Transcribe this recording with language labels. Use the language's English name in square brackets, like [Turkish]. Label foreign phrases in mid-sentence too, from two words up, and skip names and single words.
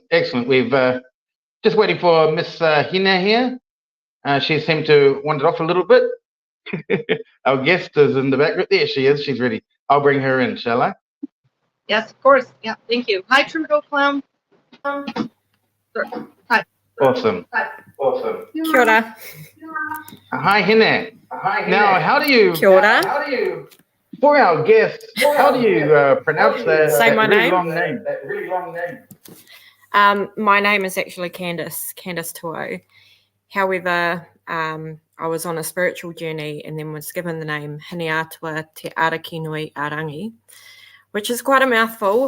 [English] We've just waiting for Miss Hina here. She seemed to wander off a little bit. Our guest is in the background. There she is. She's ready. I'll bring her in, shall I? Yes, of course. Yeah, thank you. Hi, Trudeau Clown. Hi. Awesome. Awesome. [Māori] Kia ora. [English] Hi, Hine. Now, how do you, [Māori] Kia ora. [English] for our guests, how do you pronounce that, Say that my really name? long name? My name is actually Candice Tuo. However, I was on a spiritual journey and then was given the name Hine Atua Te Araki Nui Arangi, which is quite a mouthful.